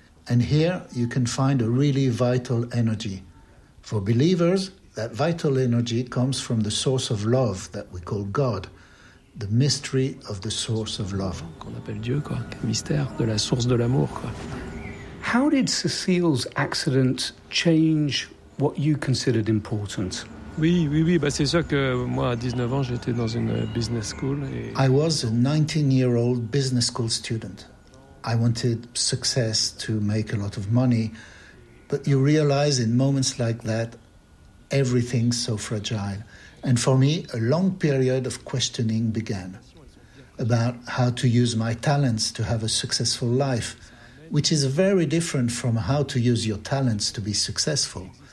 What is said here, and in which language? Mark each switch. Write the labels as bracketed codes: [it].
[en] And here you can find a really vital energy. For believers, that vital energy comes from the source of love that we call God, the mystery of the source of love. [fr] Qu'on appelle Dieu, quoi. Le mystère de la source de l'amour, quoi. [en] How did Cécile's accident change what you considered important? [fr] Oui, bah c'est sûr que moi à 19 ans, j'étais dans une business school et... [en] I was a 19-year-old business school student. I wanted success to make a lot of money, but you realize in moments like that everything's so fragile. And for me, a long period of questioning began about how to use my talents to have a successful life, which is very different from how to use your talents to be successful.